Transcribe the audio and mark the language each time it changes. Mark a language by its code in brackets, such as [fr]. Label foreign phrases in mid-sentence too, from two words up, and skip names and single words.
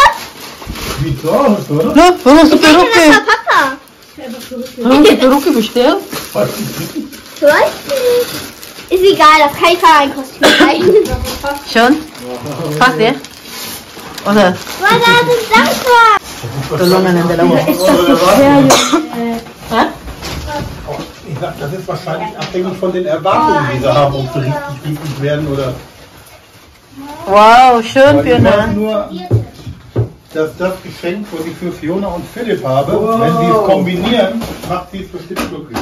[de] Sieht so aus, oder? Ja, warum hast du Perücke? Papa. Warum hast du Perücke bestellt? Weiß nicht. Ist egal, auf keinen Fall ein Kostüm sein. Schon? Passt dir? Oder? Was ist das dankbar? [tl] Tulungan ng dalawa. Ha? [de] Ich sag, das ist wahrscheinlich abhängig von den Erwartungen, die sie haben, ob sie richtig werden oder. Wow, schön, Weil ich weiß Fiona. nur, dass das Geschenk, was ich für Fiona und Philipp habe, wenn sie es kombinieren, macht sie es bestimmt glücklich.